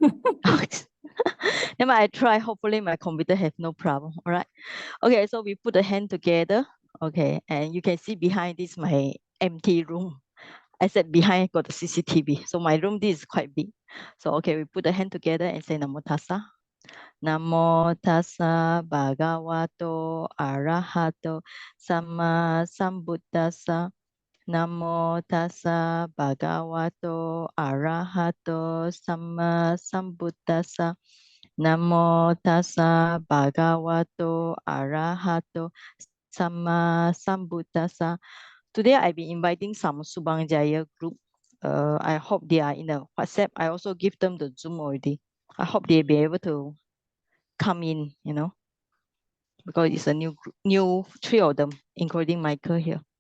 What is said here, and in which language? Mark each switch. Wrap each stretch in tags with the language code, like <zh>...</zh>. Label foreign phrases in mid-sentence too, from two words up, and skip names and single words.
<en>Then I try. Hopefully my computer have no problem. All right. Okay, so we put the hand together. Okay, and you can see behind this my empty room. I said behind got the CCTV. So my room this is quite big. So okay, we put the hand together and say</en> <pi>Namo Tassa. Namo Tassa Bhagavato Arahato Sama Sambuddhassa. Namo Tassa Bhagavato Arahato Sama Sambuddhassa. Namo Tassa Bhagavato Arahato Sama Sambuddhassa.</pi> <en>Today I've been inviting some Subang Jaya group. I hope they are in the WhatsApp. I also give them the Zoom already. I hope they'll be able to come in, because it's a new three of them, including Michael here.</en>